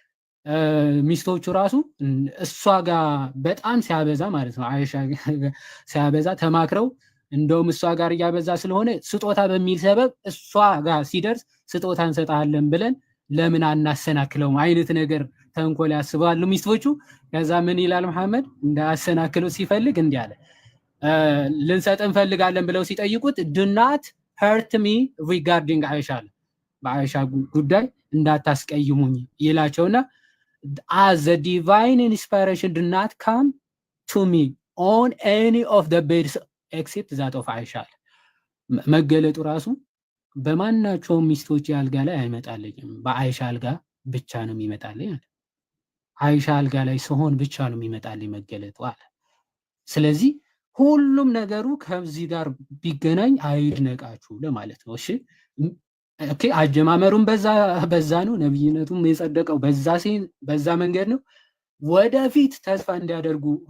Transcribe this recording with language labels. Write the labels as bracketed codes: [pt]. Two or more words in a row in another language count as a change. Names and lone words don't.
[am] ሚስቶቹ ራሱ እሷ ጋር በጣም ሲያበዛ ማለት ነው አይሻ ሲያበዛ ተማክረው እንደውም እሷ ጋር እያበዛ ስለሆነ ስጦታ በሚል ሰበብ እሷ ጋር ሲደርስ ስጦታ እንሰጣለን ብለን ለምን አናሰናክለውም አይነት ነገር ተንኮል ያስባሉ ሚስቶቹ። ከዛ ምን ይላል መሐመድ እንዳያሰናክለው ሲፈልግ እንዲህ አለ፣ ልንሰጥ እንፈልጋለን ብለው ሲጠይቁት [en] do not hurt me regarding [am] አይሻ በአይሻ ጉዳይ እንዳታስቀይሙኝ ይላቸውና [en] as the divine inspiration did not come to me on any of the beds except that of [am] አይሻ መገለጡ ራሱ በማናቸውም ሚስቶች አልጋ ላይ አይመጣልኝም፣ በአይሻ አልጋ ብቻ ነው የሚመጣልኝ አለ። አይሻ አልጋ ላይ ሲሆን ብቻ ነው የሚመጣልኝ መገለጡ አለ። ስለዚህ ሁሉም ነገሩ ከዚህ ጋር ቢገናኝ አይድነቃችሁ ለማለት ነው። እሺ ኦኬ አጀማመሩን በዛ ነው፣ ነብይነቱም የጸደቀው በዛ መንገድ ነው። ወደፊት ተስፋ እንዲያደርጉ